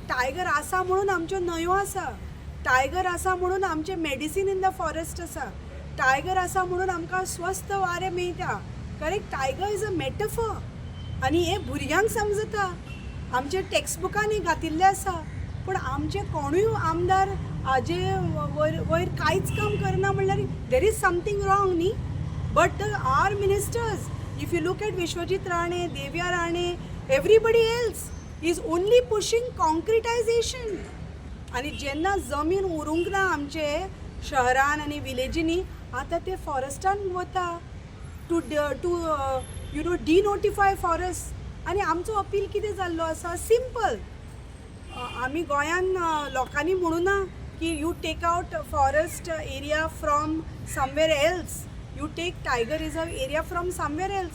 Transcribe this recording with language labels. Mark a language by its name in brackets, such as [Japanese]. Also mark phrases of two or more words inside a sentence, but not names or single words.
[Konkani] टायगर आसा म्हणून आमच्यो न्हंयो आसा, टायगर आसा म्हणून आमचें [English] medicine in the forest [Konkani] आसा, टायगर आसा म्हणून आमकां स्वस्थ वारें मेळटा. [English] Correct. Tiger is a metaphor. [Konkani] आनी हे भुरग्यांक समजता, आमच्या टेक्स्टबुकांनी घातिल्लें आसा. पूण आमचे कोणूय आमदार हाजे वयर कांयच काम करना म्हणल्यार [English] there is something wrong [Konkani] न्ही. [English] but our ministers, if you look at विश्वजीत राणे, देवया राणे, everybody else is only pushing concretisation. [Konkani] आनी जेन्ना जमीन उरूंक ना आमचे शहरान आनी विलेजींनी, आतां ते फॉरेस्टान वता [English] to denotify forest. [Konkani] आनी आमचो अपील कितें जाल्लो आसा? सिंपल. आमी गोंयान लोकांनी म्हणूं ना की [English] you take out forest area from somewhere else, you take tiger reserve area from somewhere else.